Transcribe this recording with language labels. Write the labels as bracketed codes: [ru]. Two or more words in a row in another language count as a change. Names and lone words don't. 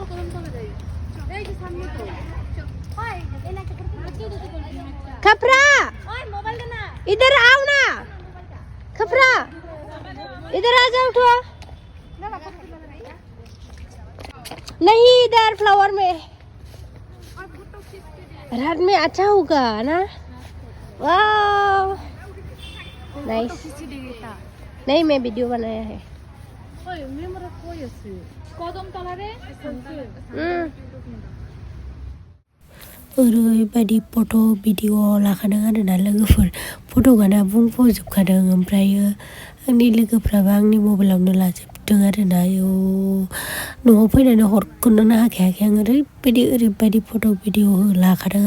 [hi] कपड़ा इधर आओ ना कपड़ा इधर आ जाओ तो नहीं इधर फ्लावर में रात में अच्छा होगा ना वाह नाइस नहीं मैं वीडियो बनाया है [bn] कदम तलारे [brx] ओरैबायदि फट' भिडिअ लाखादों आरोना लोगोफोर फट'गाना बुंफबजोबखादों ओमफ्रायो आंनि लोगोफ्राबो आंनि मबाइलावनो लाजोबदों खेबदों आरो ना न'आव फैनानै हरखौनो हाखायाखै आं ओरैबायदि फट' भिडिअ लाखादों